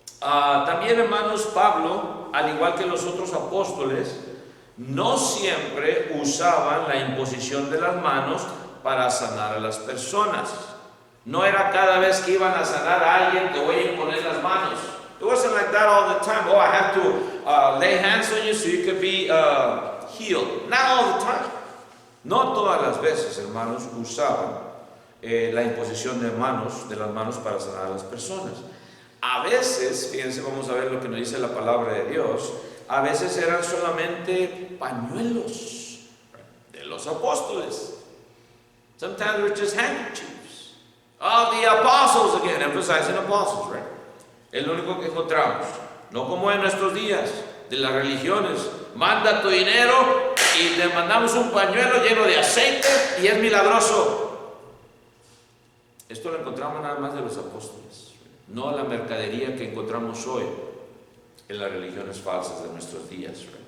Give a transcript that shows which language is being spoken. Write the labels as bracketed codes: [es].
[es] También, hermanos, Pablo, al igual que los otros apóstoles, no siempre usaban la imposición de las manos para sanar a las personas. No era cada vez que iban a sanar a alguien, te voy a imponer las manos. [en] It wasn't like that all the time. Oh, I have to lay hands on you so you could be healed. Not all the time. [es] No todas las veces, hermanos, usaban la imposición de las manos para sanar a las personas. A veces, fíjense, vamos a ver lo que nos dice la palabra de Dios. A veces eran solamente pañuelos de los apóstoles. [en] Sometimes they were just handkerchiefs of the apostles, again, emphasizing apostles, right? [es] Es lo único que encontramos. No como en nuestros días de las religiones. Manda tu dinero y te mandamos un pañuelo lleno de aceite y es milagroso. Esto lo encontramos nada más de los apóstoles, no la mercadería que encontramos hoy en las religiones falsas de nuestros días.